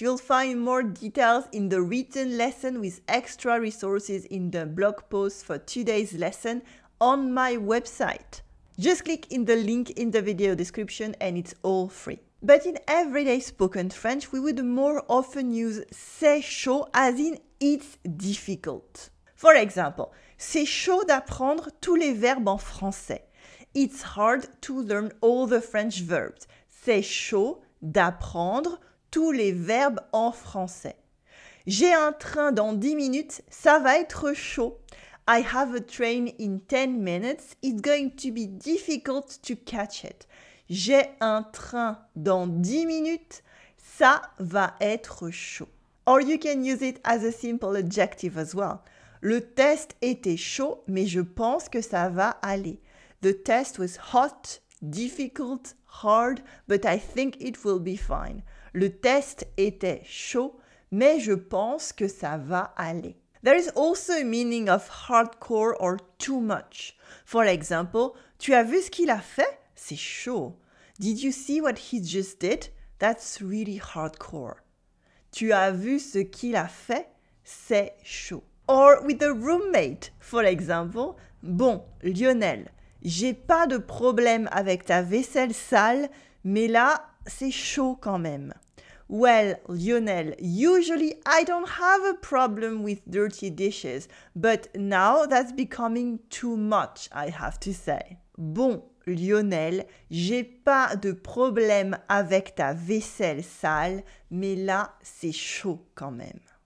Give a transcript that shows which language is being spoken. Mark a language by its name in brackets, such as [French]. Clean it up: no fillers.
[English] You'll find more details in the written lesson with extra resources in the blog post for today's lesson on my website. Just click in the link in the video description and it's all free. But in everyday spoken French, we would more often use [French] c'est chaud [English] as in it's difficult. For example, [French] c'est chaud d'apprendre tous les verbes en français. [English] It's hard to learn all the French verbs. [French] C'est chaud d'apprendre tous les verbes en français. J'ai un train dans 10 minutes, ça va être chaud. [English] I have a train in 10 minutes. It's going to be difficult to catch it. [French] J'ai un train dans 10 minutes. Ça va être chaud. [English] Or you can use it as a simple adjective as well. [French] Le test était chaud, mais je pense que ça va aller. [English] The test was hot, difficult, hard, but I think it will be fine. [French] Le test était chaud, mais je pense que ça va aller. [English] There is also a meaning of hardcore or too much. For example, [French] tu as vu ce qu'il a fait? C'est chaud. [English] Did you see what he just did? That's really hardcore. [French] Tu as vu ce qu'il a fait? C'est chaud. [English] Or with a roommate, for example, [French] bon, Lionel, j'ai pas de problème avec ta vaisselle sale, mais là, c'est chaud quand même. [English] Well, Lionel, usually I don't have a problem with dirty dishes, but now that's becoming too much, I have to say. [French] Bon, Lionel, j'ai pas de problème avec ta vaisselle sale, mais là, c'est chaud quand même.